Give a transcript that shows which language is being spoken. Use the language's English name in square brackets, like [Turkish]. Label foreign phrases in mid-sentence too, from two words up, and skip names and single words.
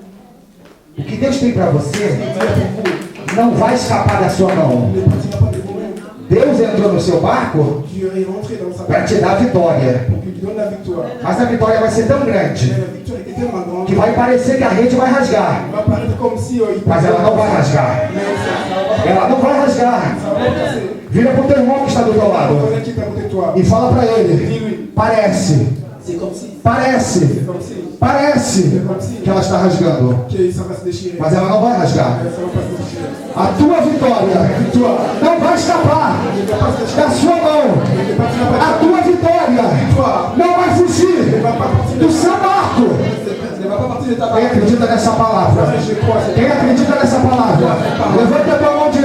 [Portuguese] O que Deus tem para [French] Ce que [Portuguese] você [French] Dieu a pour vous [Portuguese] não vai escapar da sua mão. [French] ne partira pas de vos mains. [Portuguese] Deus entrou no seu barco [French] Dieu est rentré dans sa [Portuguese] para [French] main [Portuguese] te dar a vitória. [French] pour qu'il lui donne la victoire. [Portuguese] Mas a vitória vai ser tão grande [French] Mais la victoire était tellement grande [Portuguese] que vai parecer que a rede vai rasgar. [French] il va paraître comme si il [Portuguese] Mas ela não vai rasgar. [French] Mais ça va [Portuguese] Ela não vai rasgar. [French] pas passer. [Portuguese] Vira para o teu irmão que está do teu lado [French] Quelqu'un qui est à côté de toi. [Portuguese] e fala para ele. [French] Dis-lui. [Portuguese] Parece, [French] C'est comme si. [Portuguese] parece, [French] C'est comme si. [Portuguese] parece que ela está rasgando. [French] Que ça va se déchirer. [Portuguese] Mas ela não vai rasgar. [French] Mais ça va pas se déchirer. [Portuguese] A tua vitória não vai escapar da sua mão. [French] Il ne partira pas. [Portuguese] A tua vitória não vai fugir [French] Il ne va pas partir [Portuguese] do seu barco. [French] Il ne va pas partir de ta [Portuguese] Quem [French] barque. [Portuguese] acredita nessa palavra? [French] Je crois. [Portuguese] Quem acredita nessa palavra? Levanta a mão